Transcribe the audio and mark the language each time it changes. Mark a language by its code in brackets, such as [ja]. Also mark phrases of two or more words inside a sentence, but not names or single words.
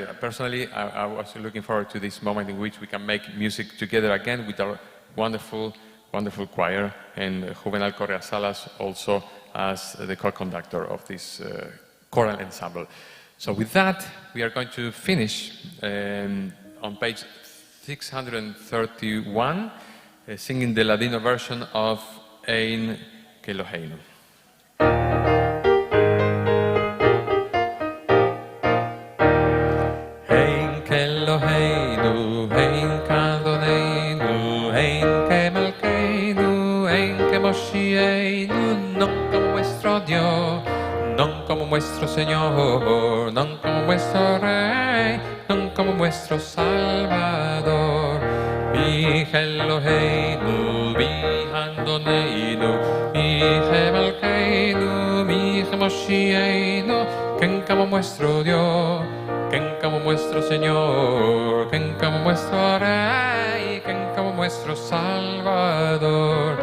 [en] Personally, I was looking forward to this moment in which we can make music together again with our wonderful, wonderful choir, and Juvenal Correa Salas also as the co-conductor of this choral ensemble. So with that, we are going to finish on page 631, singing the Ladino version of Ein Keloheinu. [he] אין כאלהינו, אין כאדונינו, אין כמלכנו, אין כמושיענו, [lad] non como vuestro Dios, non como vuestro Señor, non como vuestro Rey, non como vuestro Salvador. [he] מי אלהינו, מי אדונינו, מי מלכנו, מי מושיענו, [lad] quien como vuestro Dios, quien como vuestro Señor, quien como vuestro Rey, quien como vuestro Salvador.